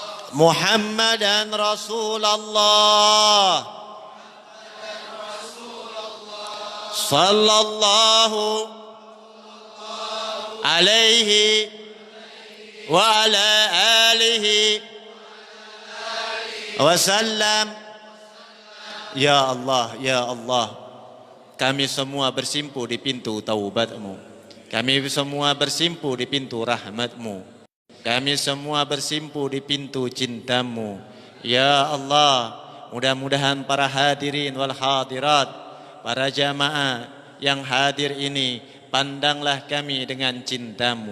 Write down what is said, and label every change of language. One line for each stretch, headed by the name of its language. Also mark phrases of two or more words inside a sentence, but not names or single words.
Arabic: محمدا رسول الله صلى الله عليه وعلى آله وسلم.
Indonesian: Ya Allah, ya Allah, kami semua bersimpu di pintu taubat-Mu. Kami semua bersimpu di pintu rahmat-Mu. Kami semua bersimpu di pintu cinta-Mu. Ya Allah, mudah-mudahan para
Arabic: حاضرين والحاضرات,
Indonesian: para jamaah yang hadir ini, pandanglah kami dengan cinta-Mu.